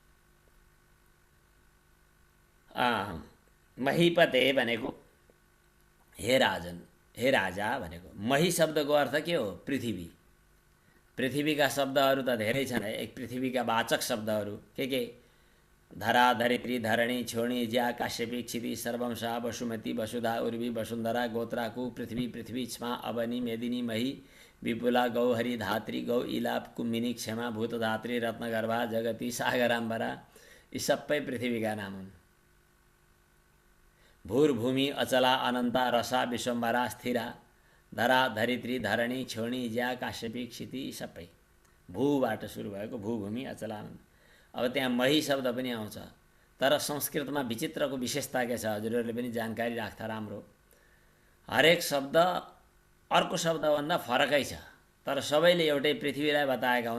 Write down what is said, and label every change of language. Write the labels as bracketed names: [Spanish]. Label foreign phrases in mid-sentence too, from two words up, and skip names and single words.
[Nepali] महीपते भनेको हे राजन, हे राजा भनेको। मही शब्दको अर्थ के हो? पृथ्वी। पृथ्वीका शब्दहरू त धेरै छन् है। एक पृथ्वीका वाचक शब्दहरू के? [Sanskrit] धरा, धरित्री, धरणी, छोणी, ज्या, काश्यपी, क्षिति, सर्वंशा, वसुमती, वसुधा, उर्वी, वसुन्धरा, गोत्राकु, पृथ्वी, पृथ्वी, क्षमा, अवनी, मेदिनी, मही, विपुला, गौहरी, धात्री, गौ, इलाप, कुम्मिनी, क्षमा, भूतधात्री, रत्नगर्भा, जगती, सागराम्बरा, [Nepali] यी सबै पृथ्वीका नाम हुन्। [Sanskrit] भूर्भूमि, अचला, अनन्ता, रसा, विश्वम्भरा, स्थिरा, धरा, धरित्री, धरणी, छोणी, ज्या, काश्यपी, [Nepali] क्षिति सबै भूबाट सुरु भएको [Sanskrit] भूभूमि, अचला, अनन्त। [Nepali] अब त्यहाँ मही शब्द पनि आउँछ। तर संस्कृतमा विचित्रको विशेषता के छ? हजुरहरूले पनि जानकारी राख्दा राम्रो। हरेक शब्द अर्को शब्दभन्दा फरकै छ, तर सबैले एउटै पृथ्वीलाई बताएका हुन्।